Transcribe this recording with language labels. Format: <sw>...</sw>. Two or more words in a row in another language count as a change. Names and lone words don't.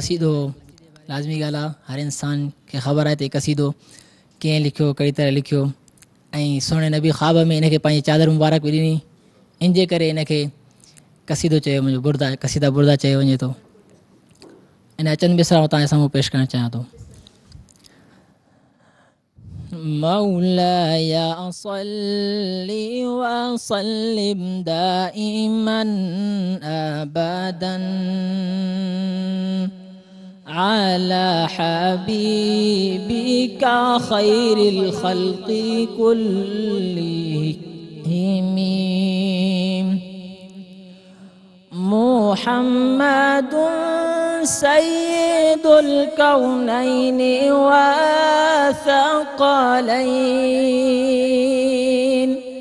<sd>क़सीदो लाज़मी ॻाल्हि आहे, हर इंसान खे ख़बर आहे त क़सीदो कीअं लिखियो, कहिड़ी तरह लिखियो. ऐं सुहिणे नबी ख़्वाब में हिनखे पंहिंजी चादर मुबारक बि ॾिनी. इन जे करे हिनखे क़सीदो चयो वञे, बुर्दा, क़सीदा बुर्दा चयो वञे थो. इन अचनि मिसरा तव्हांजे साम्हूं पेश करणु चाहियां थो.</sd> <ar>مولاي صل وسلم دائما أبدا على حبيبك خير الخلق كلهم محمد سيد الكونين والثقلين.</ar>